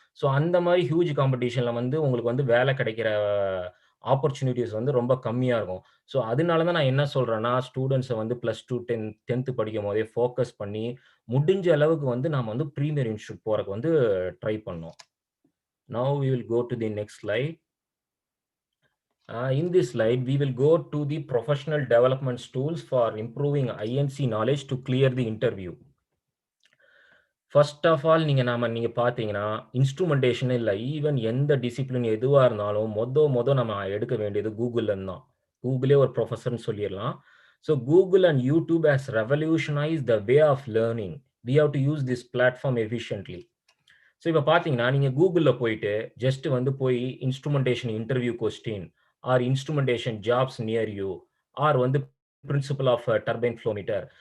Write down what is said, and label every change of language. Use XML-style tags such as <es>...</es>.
<ta>So அந்த மாதிரி huge காம்படிஷன்ல வந்து உங்களுக்கு வந்து வேலை கிடைக்கிற ஆப்பர்ச்சுனிட்டிஸ் வந்து ரொம்ப கம்மியா இருக்கும். ஸோ அதனால தான் நான் என்ன சொல்றேன்னா, ஸ்டூடண்ட்ஸ வந்து +2, 10th படிக்கும்போதே ஃபோக்கஸ் பண்ணி, முடிஞ்ச அளவுக்கு வந்து நாம வந்து பிரீமியர் இன்ஸ்டிடியூட் போறதுக்கு வந்து ட்ரை பண்ணணும்.</ta> <en>Now we will go to the next slide. In this slide, we will go to the professional development tools for improving INC knowledge to clear the interview.</en> <ta>First of all நீங்க பார்த்தீங்கன்னா, இன்ஸ்ட்ருமென்டேஷன் இல்ல, even எந்த discipline எதுவா இருந்தாலும் நம்ம எடுக்க வேண்டியது கூகுள்லருந்து தான். கூகுளே ஒரு ப்ரொஃபசர்ன்னு சொல்லிறலாம்.</ta> <en>So Google and YouTube has revolutionised the way of learning. We have to use this platform efficiently.</en> <ta>So இப்ப பார்த்தீங்கன்னா, நீங்க கூகுள்ல போயிட்டு ஜஸ்ட் வந்து போய் இன்ஸ்ட்ருமென்டேஷன் interview question or இன்ஸ்ட்ருமென்டேஷன் jobs near you are வந்து principal of turbine flow metre.</ta>